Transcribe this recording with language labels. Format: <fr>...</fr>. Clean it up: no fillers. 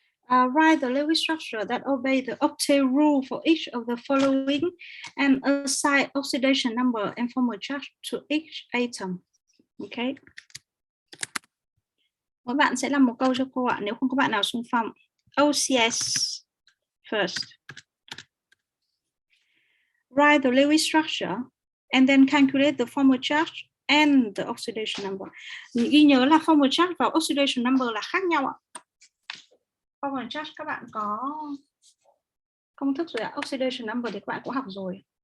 <en>Write the Lewis structure that obey the octet rule for each of the following and assign oxidation number and formal charge to each atom. Okay.</en> <vi>Các bạn sẽ làm một câu cho cô ạ, nếu không có bạn nào xung phong.</vi> <en>OCS first. Write the Lewis structure and then calculate the formal charge and the oxidation number.</en> <vi>Ghi nhớ là formal charge và oxidation number là khác nhau ạ. Formal charge các bạn có công thức rồi ạ. Oxidation number thì các bạn cũng học rồi.</vi>